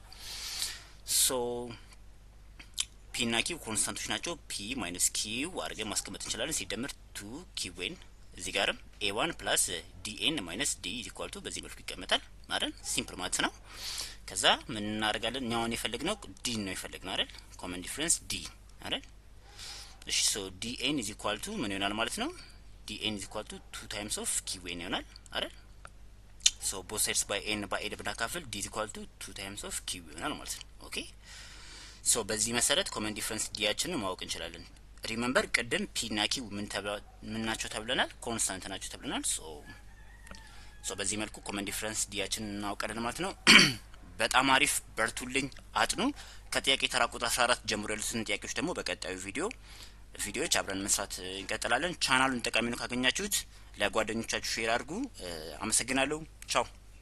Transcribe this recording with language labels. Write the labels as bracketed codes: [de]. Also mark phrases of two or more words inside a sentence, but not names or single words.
[am] ሶ ፒ እና q ኮንስታንቶች ናቸው። [en] p minus q [am] አድርገን ማስቀመጥ እንችላለን። ሲደመር 2q1 እዚህ ጋርም [en] a1 plus dn minus d equal to [am] በዚህ መልኩ ይቀመጣል አይደል? ሲምፕል ማለት ነው። ከዛ ምን እናደርጋለን? እኛውን የፈለግነው d ነው የፈለግነው አይደል? [en] common difference [am] d አይደል? እሺ ሶ [en] dn is equal to [am] ምን ይሆናል ማለት ነው? [en] dn is equal to 2 times of qn [am] ይሆናል አይደል? ሶ [en] both sides by n by a [am] ብናካፍል [en] d is equal to 2 times of q [am] ይሆናል ማለት ነው። ኦኬ ሶ በዚህ መሰረት [en] common difference [am] ዲያችንን ማወቅ እንችላለን። ሪሜምበር ቅድም ፒ እና ኪው ምን ናቸው ተብለናል? ኮንስታንት ናቸው ተብለናል። ሶ በዚህ መልኩ [en] common difference [am] ዲያችንን እናውቃለን ማለት ነው። በጣም አሪፍ። በርቱልኝ፣ አጥኑ። ከጥያቄ ተራ ቁጥር 14 ጀምሮ ያሉትን ጥያቄዎች ደግሞ በቀጣዩ ቪዲዮዎች አብረን መስራት እንቀጥላለን። ቻናሉን ጠቃሚ ነው ካገኛችሁት ለጓደኞቻችሁ ሼር አድርጉ። አመሰግናለሁ። ቻው